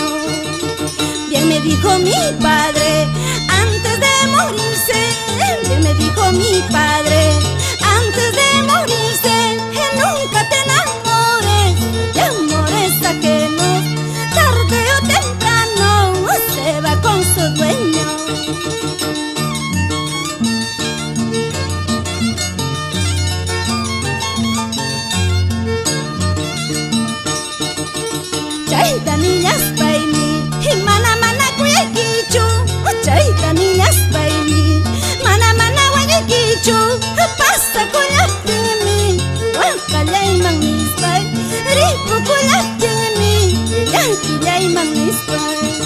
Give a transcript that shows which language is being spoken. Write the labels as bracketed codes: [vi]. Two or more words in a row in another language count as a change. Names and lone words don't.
[es] Bien me dijo mi padre antes de morirse, bien me dijo mi padre antes de morirse, nunca te enamores de amores ajenos, tarde o temprano se va con su dueño. [qu] Chaita niñas paimi, mana mana kuyakichu. Chaita niñas paimi, mana mana kuyakichu. Pasa kuyakimi, wakallay mangispay. Ripu kuyakimi, yankillay mangispay.